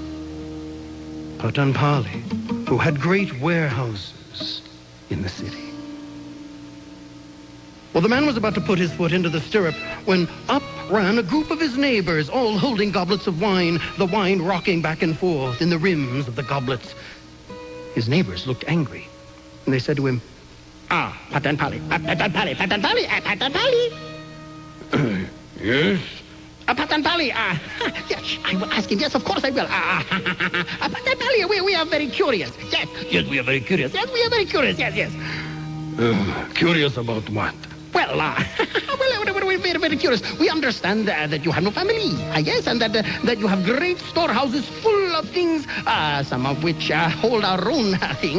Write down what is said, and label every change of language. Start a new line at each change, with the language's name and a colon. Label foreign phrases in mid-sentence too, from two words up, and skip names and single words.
English: Patanpali, who had great warehouses in the city. Well, the man was about to put his foot into the stirrup when up ran a group of his neighbors, all holding goblets of wine, the wine rocking back and forth in the rims of the goblets. His neighbors looked angry, and they said to him, Patan Pali, Patan Pali, Patan Pali, Patan Pali. Yes? Patan Pali, yes, I will ask him. Yes, of course I will. Patan Pali, we are very curious. Yes, Yes, we are very curious. yes, we are very curious. Yes, yes. Curious about what? Well, we're very, very curious. We understand that you have no family, yes, and that you have great storehouses full of things, some of which hold our own things.